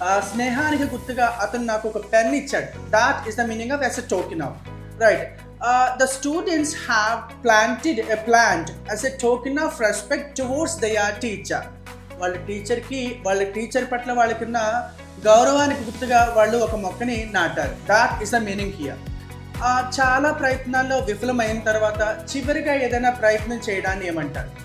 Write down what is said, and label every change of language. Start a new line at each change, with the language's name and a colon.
Telugu: స్నేహానికి గుర్తుగా అతను నాకు ఒక పెన్ ఇచ్చాడు.
English: that is the meaning of as a token of,
Telugu: right.
English: The students have planted a plant as a token of respect towards their teacher.
Telugu: వాళ్ళ teacher పట్ల వాళ్ళకున్న గౌరవానికి గుర్తుగా వాళ్ళు ఒక మొక్కని నాటారు.
English: That is the meaning here.
Telugu: చాలా ప్రయత్నాల్లో విఫలమైన తర్వాత చివరిగా ఏదైనా ప్రయత్నం చేయడాన్ని ఏమంటారు?